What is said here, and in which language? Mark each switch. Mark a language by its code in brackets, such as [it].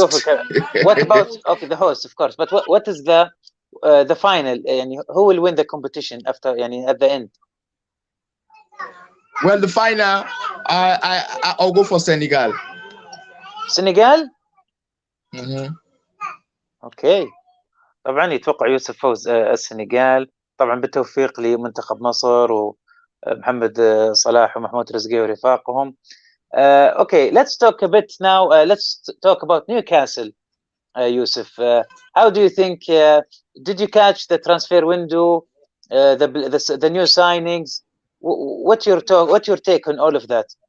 [en] Go for what about the host, of course. But what is the final? Who will win the competition after? At the end. Well, the final, I'll go for Senegal. Senegal. Okay. [ar] طبعا يتوقع يوسف فوز السنغال، طبعا بالتوفيق لمنتخب مصر ومحمد صلاح ومحمود رزقي ورفاقهم. [en] Okay, let's talk a bit now. Let's talk about Newcastle. Yusuf, how do you think? Did you catch the transfer window, the new signings? What's your take on all of that?